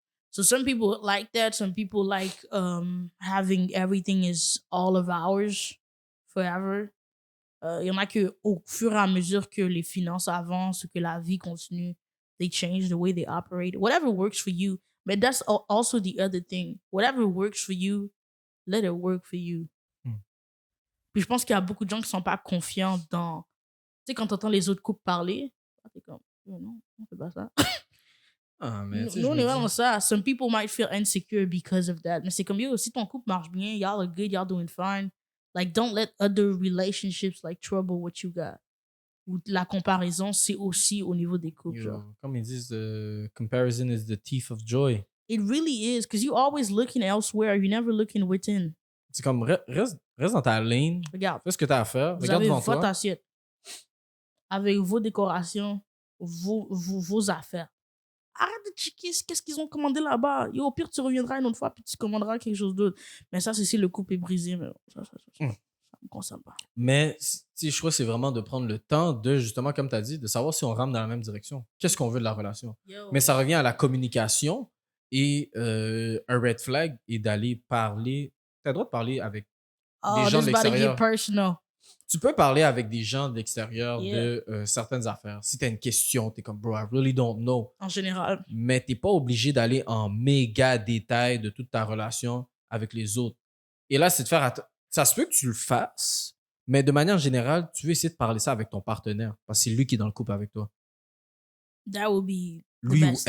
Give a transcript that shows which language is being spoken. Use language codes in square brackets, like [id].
[en] So some people like that. Some people like having everything is all of ours forever. [fr] Il y en a que au fur et à mesure que les finances avancent, que la vie continue, [en] they change the way they operate. Whatever works for you. But that's also the other thing. Whatever works for you, let it work for you. [fr] Puis je pense qu'il y a beaucoup de gens qui sont pas confiants dans... Tu sais, quand tu entends les autres couples parler, t'es comme, non, on fait pas ça. Ah, mais Nous, on est vraiment ça. [en] Some people might feel insecure because of that. [fr] Mais c'est comme, yo, si ton couple marche bien, [en] y'all are good, y'all doing fine. Like, don't let other relationships, like, trouble what you got. [fr] Ou la comparaison, c'est aussi au niveau des couples. Genre. Comme ils disent, [en] comparison is the thief of joy. It really is, because you're always looking elsewhere. You're never looking within. [fr] C'est comme, reste dans ta lane. Regarde. Fais ce que tu as à faire. Vous Regarde avez devant votre toi. assiette. Avec vos décorations, vos affaires. Arrête de checker qu'est-ce qu'ils ont commandé là-bas. Et au pire, tu reviendras une autre fois puis tu commanderas quelque chose d'autre. Mais ça, c'est si le couple est brisé. Mais ça me concerne pas. Mais je crois que c'est vraiment de prendre le temps de, justement, comme tu as dit, de savoir si on rame dans la même direction. Qu'est-ce qu'on veut de la relation? Mais ça revient à la communication et un red flag et d'aller parler. Tu as le droit de parler avec des gens de l'extérieur. [en] Personal. [fr] Tu peux parler avec des gens de l'extérieur [en] Yeah. [fr] de certaines affaires. Si tu as une question, tu es comme, bro, [en] I really don't know. [fr] En général. Mais tu n'es pas obligé d'aller en méga détail de toute ta relation avec les autres. Et là, c'est de faire ça se peut que tu le fasses, mais de manière générale, tu veux essayer de parler ça avec ton partenaire parce que c'est lui qui est dans le couple avec toi. [en] That would be the [fr] Lui ou [en] best.